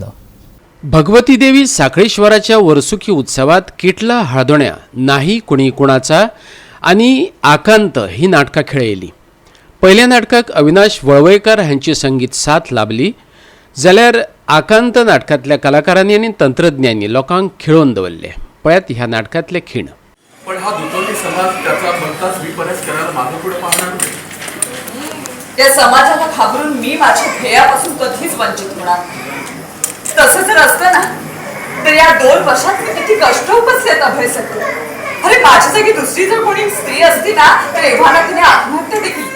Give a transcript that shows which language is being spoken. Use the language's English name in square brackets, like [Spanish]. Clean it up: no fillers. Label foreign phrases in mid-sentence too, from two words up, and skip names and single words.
[Konkani] भगवती देवी साखळेश्वराच्या वर्सुकी उत्सवात किटला, हळदोण्या, नाही कुणी कुणाचा आणि आकांत ही नाटकां खेळयली. पहिल्या नाटकाक अविनाश वळवयकार हांची संगीत साथ लाभली, जाल्यार आकांत नाटकांतल्या कलाकारांनी आनी तंत्रज्ञांनी लोकांक खिळोवन दवरले. पळयात ह्या नाटकांतले खीण. [Marathi] पण हा दुतोंडी समाज त्याचा भलताच विपर्यास करायला मागे पुढे पाहणार नाही. या समाजाला घाबरून मी माझ्या ध्येयापासून कधीच वंचित होणार. तसं जर असतं ना तर या 2 वर्षात मी किती कष्ट उपसलेत अभय सकल. अरे माझ्या जागी दुसरी जर कोणी स्त्री असती ना तर एव्हाना तिने आत्महत्या देखील केली.